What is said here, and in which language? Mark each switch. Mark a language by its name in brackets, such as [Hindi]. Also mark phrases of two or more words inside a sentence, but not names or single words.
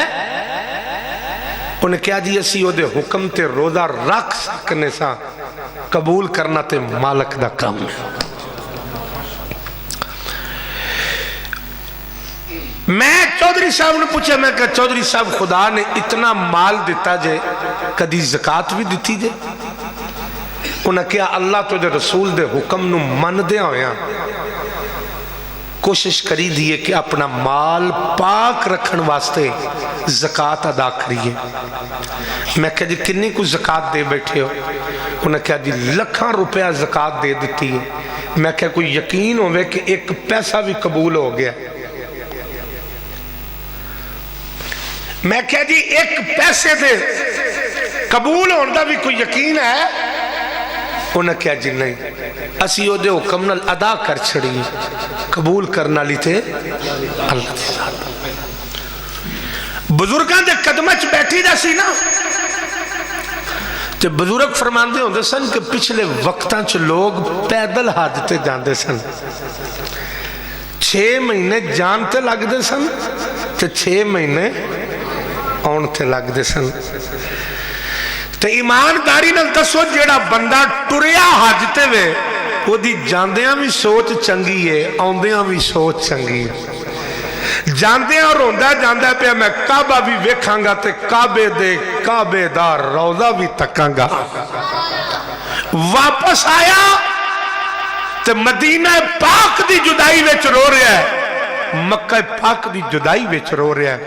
[Punjabi] انہیں کہا جی اسی او دے حکم تے روزہ رکھ سکنے سا، قبول کرنا تے مالک دا کام ہے۔ میں چودھری صاحب نے پوچھا، میں کہا چودھری صاحب خدا نے اتنا مال دیتا جے کدی زکاة بھی دیتی جے؟ انہاں کہا اللہ تو جے رسول دے حکم نو من دیا ہویا کوشش کری دیئے کہ اپنا مال پاک رکھن واسطے زکاة ادا کریے۔ میں کہا جی کنی کو زکاة دے بیٹھے ہو؟ انہاں کہا جی لکھاں روپیہ زکاة دے دیتی ہے۔ میں کہا کوئی یقین ہوئے کہ ایک پیسہ بھی قبول ہو گیا؟ میں کہا جی ایک پیسے دے قبول ہوندہ بھی کوئی یقین ہے؟ انہاں کہا جی نہیں، اسی او دے حکم نال ادا کر چھڑی، قبول کرنا لی تھے اللہ دے ساتھ۔ بزرگاں دے قدمچ بیٹھی دا سی نا، تے بزرگ فرماندے ہوندے سن کہ پچھلے وقتاں چ لوگ پیدل حاجتے جاندے سن، 6 مہینے جانتے لگ دے سن تے 6 مہینے آنتے لگ دے سن۔ تے ایمانداری نال دسو جیڑا بندہ ٹریا حاجتے وے وہ دی جاندیاں بھی سوچ چنگی ہے، آندیاں بھی سوچ چنگی ہے۔ جاندیاں روندہ جاندہ پہ میں کعبہ بھی ویکھاں گا تے کعبے دا روضہ بھی تکاں گا۔ واپس آیا تے مدینہ پاک دی جدائی ویچ رو رہا ہے، مکہ پاک دی جدائی ویچ رو رہا ہے۔